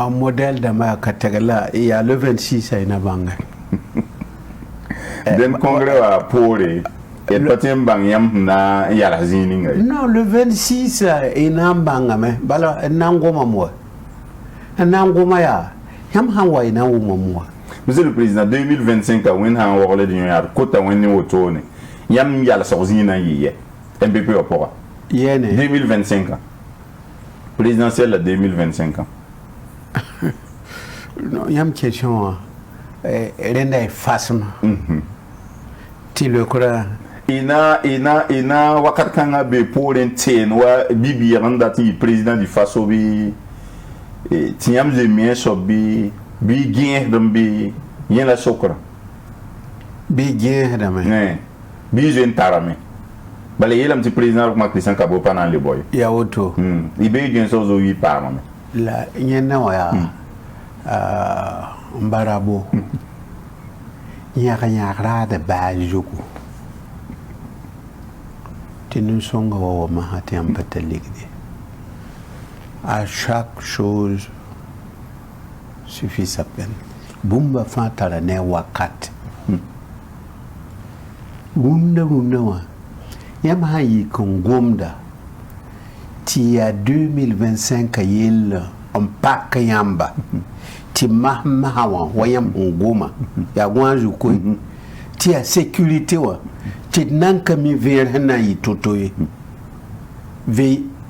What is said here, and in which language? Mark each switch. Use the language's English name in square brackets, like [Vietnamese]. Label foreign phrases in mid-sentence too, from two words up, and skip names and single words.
[Mossi] a modèle dãmbã yaa ka tɛg la yaa le 26 a y na bãnga den congrès wã poore d pa tɩ n bãng yãmb sẽn na n yals zĩig ninga ye non le 26 y na n bãngame bala n na n gomam wa n na n goma yaa yãmb sãn wa y na n wʋmam wa [French] monsieur le président [Mossi] 2025 a wẽnd sã n wagled yõ-yaad kota wẽnd ne wotone yãmb yalsg zĩig na n yɩ yɛ mpp wã pʋga yɛne 2025 présidentielle la 2025 yãmb question wã rẽnda y fasem tɩ lekra ina wakat kãngã be poorẽ teen wa bi-bɩɩg n dat n yɩ [French] président du faso [Mossi] bɩ tɩ yãmb zemi a soab bɩ gẽesd n bɩ yẽ la sokra bɩ gẽesdame bɩ zoe n tarame bala yeelame tɩ président rʋkma christian kabo pa na n le bao ye yaa woto y bee gẽesg zo yi paamame la yẽnda wã yaa n barabo yãg raada baa zugu tɩ nin-sõnga wa masã tɩ yãmb pa ta ligde [French] à chaque chose suffit sa peine [Mossi] bũmba fãa tara ne wakat rũndã wã yãmb sã n yik n gomda tɩ yaa 2025 yell n pak yãmba tɩ masã wã yãmb n goma yaa gõa zukoe tɩ yaa sécurité wã tɩ d na n ka mi vẽer sẽn na n yɩ to-to ye ve